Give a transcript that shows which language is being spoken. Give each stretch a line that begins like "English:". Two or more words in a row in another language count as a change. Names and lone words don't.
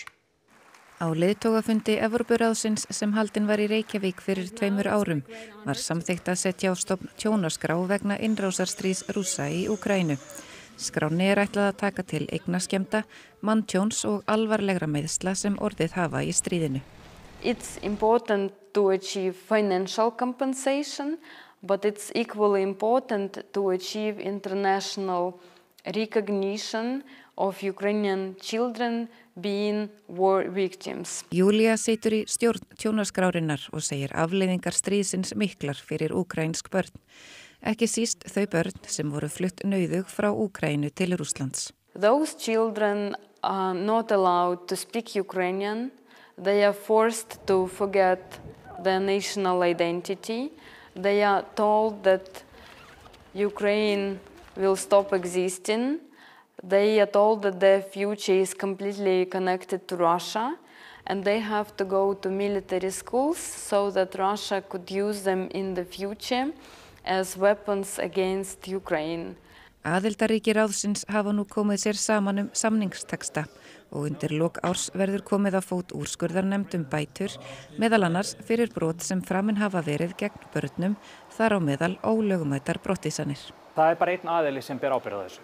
Icelandic: Á leiðtogafundi Evrópuráðsins sem haldinn var í Reykjavík fyrir 2 árum var samþykkt að setja á stofn tjónaskrá vegna innrásarstríðs Rússa í Úkraínu. Skránni er ætlað að taka til eignaskemmda, manntjóns og alvarlegra meiðsla sem orðið hafa í stríðinu.
English: It's important to achieve financial compensation, but it's equally important to achieve international recognition of Ukrainian children being war victims.
Icelandic: Júlía situr í stjórn tjónaskrárinnar og segir afleiðingar stríðsins miklar fyrir úkraínsk börn. Ekki síst þau börn sem voru flutt nauðug frá Úkraínu til Rússlands.
English: Those children are not allowed to speak Ukrainian. They are forced to forget their national identity. They are told that Ukraine will stop existing. They are told that their future is completely connected to Russia, and they have to go to military schools so that Russia could use them in the future as weapons against Ukraine.
Icelandic: Aðildarríki ráðsins hafa nú komið sér saman samningsteksta og undir lok árs verður komið á fót úrskurðarnefnd bætur, meðal annars fyrir brot sem framin hafa verið gegn börnum, þar á meðal ólögmætar brottvísanir. Það er bara einn aðili sem ber ábyrgð á þessu.